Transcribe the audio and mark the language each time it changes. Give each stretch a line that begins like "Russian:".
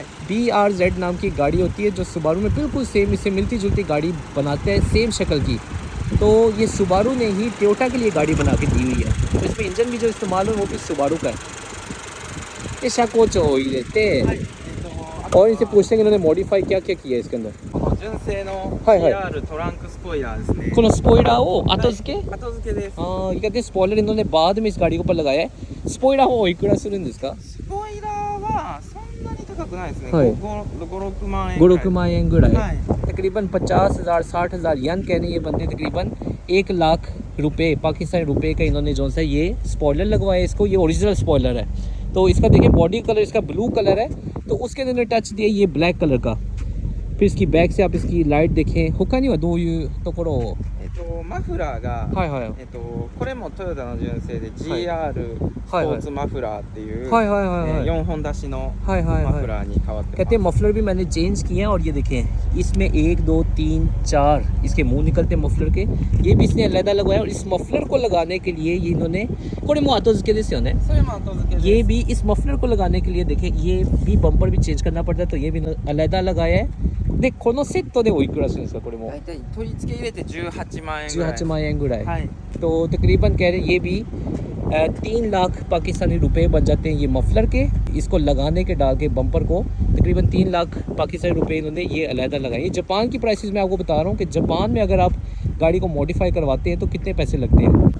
Hindi: BRZ नाम की गाड़ी होती है जो सुबारू में बिल्कुल सेम इससे मिलती जुलती गाड़ी बनाते हैं, सेम शक्ल की। तो ये सुबारू ने ही टोयोटा के लिए गाड़ी बना के दी हुई है। तो इसमें इंजन भी जो इस्तेमाल हो वो भी सुबारू का है। ये शाकोचो ही रहते और इनसे पूछते हैं कि इन्होंने मॉडिफाई क्या क्या किया है इसके अंदर।
Japanese: 純正の CR トランクスポイラーですね。このスポイラーを後付け？後付けです。
Hindi: ये कहते हैं स्पॉइलर इन्होंने बाद में इस गाड़ी के ऊपर लगाया है। स्पॉइलर हो
Japanese: いくらするんですか？スポイラーはそんなに高くないですね。 5-6万円ぐらい。5-6万円ぐらい。
Hindi: तकरीबन 50,000 60,000 यन कहने ये बंदे तकरीबन 1 लाख रुपए पाकिस्तानी रुपए का इन्होंने जो सा ये स्पॉइलर लगवाया इसको। ये ओरिजिनल स्पॉइलर है। तो इसका देखिए बॉडी कलर इसका ब्लू कलर है, तो उसके अंदर टच दिया ये ब्लैक कलर का। फिर इसकी बैक से आप इसकी लाइट देखें।
Japanese: 他にはどういうところを？マフラーが、これもトヨタの純正で GR スポーツマフラーっていう4本出しのマフラーに変わってます。
Hindi: कहते हैं मफलर भी मैंने चेंज किए हैं और ये देखें इसमें 1 2 3 4 इसके मुंह निकलते हैं मफलर के, ये भी इसने अलग लगाया और इस मफलर को लगाने के लिए ये इन्होंने
Japanese: これも後付けですよね。
Hindi: ये भी इस मफलर को लगाने के लिए देखें ये भी बम्पर भी चेंज करना पड़ता है, तो ये भी अलग लगाया है।
Japanese: でこのセットでおいくらするんですかこれも？大体取り付け入れて18万円ぐらい。18万円ぐらい。
Hindi: तो तकरीबन कह रहे ये भी 3 लाख पाकिस्तानी रुपए बन जाते हैं ये मफलर के। इसको लगाने के डाल के बम्पर को तकरीबन 3 लाख पाकिस्तानी रुपए इन्होंने ये अलहदा लगाए। जापान की प्राइसेस मैं आपको बता रहा हूँ कि जापान में अगर आप गाड़ी को मॉडिफाई करवाते हैं तो कितने पैसे लगते हैं?